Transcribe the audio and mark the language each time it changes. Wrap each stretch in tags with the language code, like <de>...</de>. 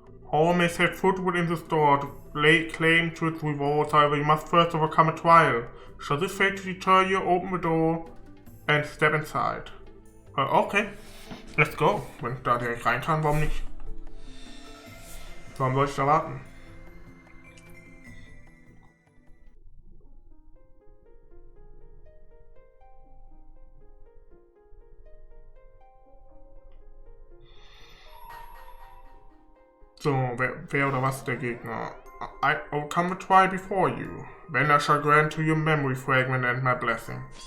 <en>All may set foot within the store to lay claim to its rewards, however you must first overcome a trial. Shall this fail to deter you, open the door and step inside. Okay. Let's go.</en> <de>Wenn ich da direkt rein kann, warum nicht? Warum soll ich da warten? So, wer oder was ist der Gegner?</de> <en>I will come a try before you. Then I shall grant to your memory fragment and my blessing.</en>